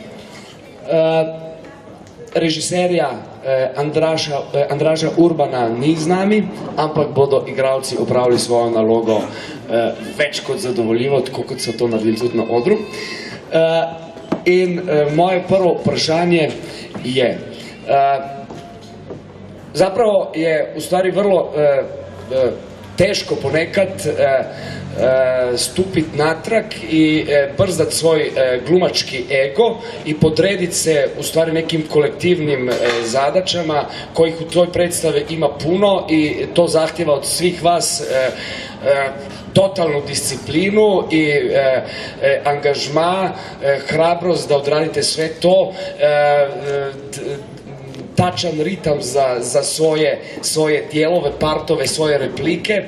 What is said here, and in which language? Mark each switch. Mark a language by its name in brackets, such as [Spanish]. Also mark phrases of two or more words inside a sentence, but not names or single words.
[Slovenian] režiserja Andraža Urbana ni z nami, ampak bodo igralci opravili svojo nalogo več kot zadovoljivo, tako kot so to naredili tudi na odru. In moje prvo vprašanje je, [Croatian] zapravo je v stvari vrlo teško ponekad stupiti natrag i brzdati svoj glumački ego i podrediti se u stvari nekim kolektivnim zadaćama kojih u toj predstavi ima puno i to zahtjeva od svih vas totalnu disciplinu i angažma, hrabrost da odradite sve to, tačan ritam za svoje dijelove, partove, svoje replike.